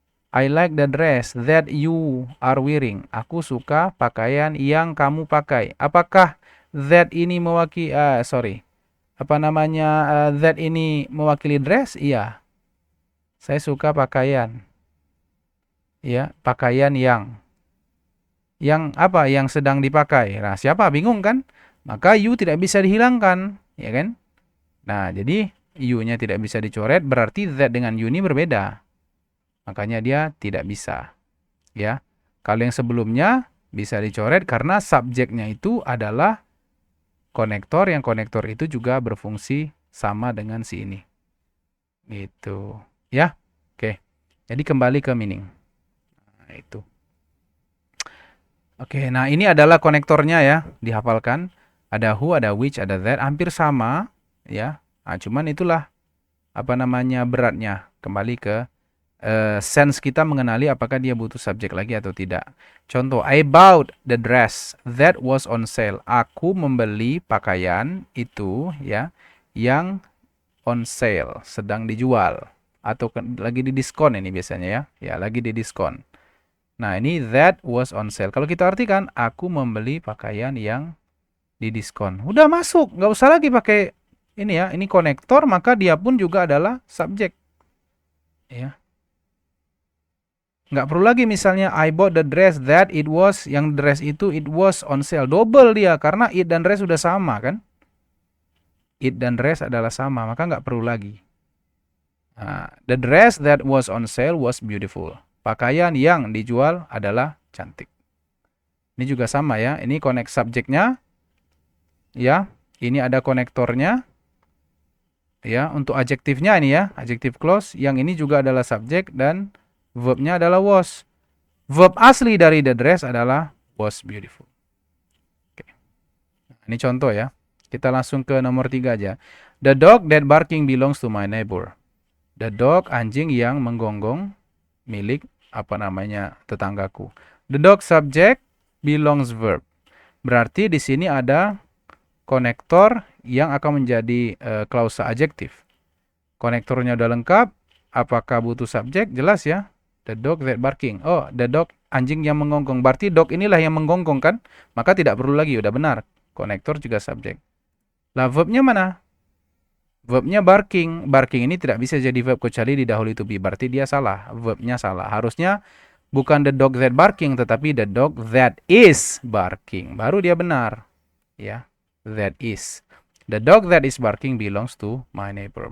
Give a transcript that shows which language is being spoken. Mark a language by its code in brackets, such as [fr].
[en] I like the dress that you are wearing. [id] Aku suka pakaian yang kamu pakai. Apakah that ini mewakili, that ini mewakili dress? Iya. Saya suka pakaian. Ya, pakaian yang apa? Yang sedang dipakai. Nah, siapa? Bingung kan? Maka you tidak bisa dihilangkan, ya kan? Nah, jadi you-nya tidak bisa dicoret, berarti that dengan you ini berbeda. Makanya dia tidak bisa. Ya. Kalau yang sebelumnya bisa dicoret karena subjeknya itu adalah konektor, yang konektor itu juga berfungsi sama dengan si ini. Gitu. Ya. Oke. Jadi kembali ke meaning. Nah, itu. Oke, nah ini adalah konektornya ya, dihafalkan. Ada who, ada which, ada that, hampir sama ya. Nah, cuman itulah beratnya. Kembali ke sense kita mengenali apakah dia butuh subjek lagi atau tidak. Contoh, [en] I bought the dress that was on sale. [id] Aku membeli pakaian itu ya yang [en] on sale, [id] sedang dijual atau lagi di diskon ini biasanya ya. Ya, lagi di diskon. Nah, ini [en] that was on sale. [id] Kalau kita artikan, aku membeli pakaian yang di diskon. Udah masuk, nggak usah lagi pakai ini ya. Ini konektor, maka dia pun juga adalah subjek. Ya. Nggak perlu lagi misalnya [en] I bought the dress that it was, [id] yang dress itu [en] it was on sale. [id] Double dia, karena it dan dress sudah sama kan. It dan dress adalah sama, maka nggak perlu lagi. [en] Nah, the dress that was on sale was beautiful. [id] Pakaian yang dijual adalah cantik. Ini juga sama ya. Ini connect subjeknya. Ya, ini ada konektornya. Ya, untuk adjektifnya ini ya, adjective clause. Yang ini juga adalah subjek dan verbnya adalah was. Verb asli dari the dress adalah [en] was beautiful. [id] Oke. Nah, ini contoh ya. Kita langsung ke nomor 3 aja. [en] The dog that barking belongs to my neighbor. [id] The dog, anjing yang menggonggong, milik tetanggaku. [en] The dog subject belongs verb. [id] Berarti di sini ada konektor yang akan menjadi klausa adjektif. Konektornya udah lengkap. Apakah butuh subjek? Jelas ya. [en] The dog that barking. [id] Oh, the dog, anjing yang menggonggong. Berarti dog inilah yang menggonggong kan? Maka tidak perlu lagi, udah benar. Konektor juga subjek. Lah verbnya mana? Verbnya barking. Barking ini tidak bisa jadi verb kecuali didahului to be. Berarti dia salah. Verbnya salah. Harusnya bukan [en] the dog that barking, [id] tetapi [en] the dog that is barking. [id] Baru dia benar. Ya, [en] that is. The dog that is barking belongs to my neighbor.